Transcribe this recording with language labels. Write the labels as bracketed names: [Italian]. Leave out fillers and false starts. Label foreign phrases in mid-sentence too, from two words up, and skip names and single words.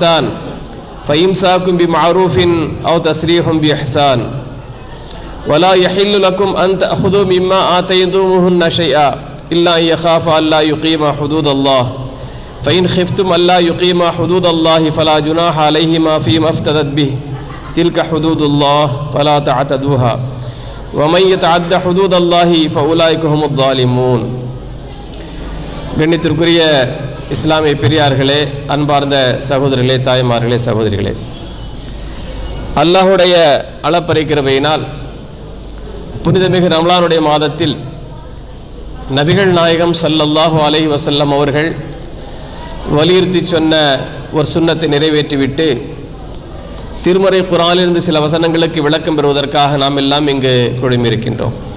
[Arabic] فإمساك بمعروف أو تسريح بإحسان ولا يحل لكم أن تأخذوا مما آتيتموهن شيئا إلا أن يخافا ألا يقيما حدود الله فإن خفتم ألا يقيما حدود الله فلا جناح عليهما فيما افتدت به تلك حدود الله فلا تعتدوها ومن يتعد حدود الله فأولئك هم الظالمون. [Tamil] கண்ணியத்திற்குரிய இஸ்லாமிய பெரியார்களே, அன்பார்ந்த சகோதரர்களே, தாய்மார்களே, சகோதரிகளே, அல்லாஹுடைய அளப்பறைக்கிறவையினால் புனிதமிகு ரமலானுடைய மாதத்தில் நபிகள் நாயகம் [Arabic] صلى الله عليه وسلم [Tamil] அவர்கள் வலியுறுத்தி சொன்ன ஒரு சுன்னத்தை நிறைவேற்றிவிட்டு திருமறை குர்ஆனிலிருந்து சில வசனங்களுக்கு விளக்கம் பெறுவதற்காக நாம் எல்லாம் இங்கு குழுமியிருக்கின்றோம்.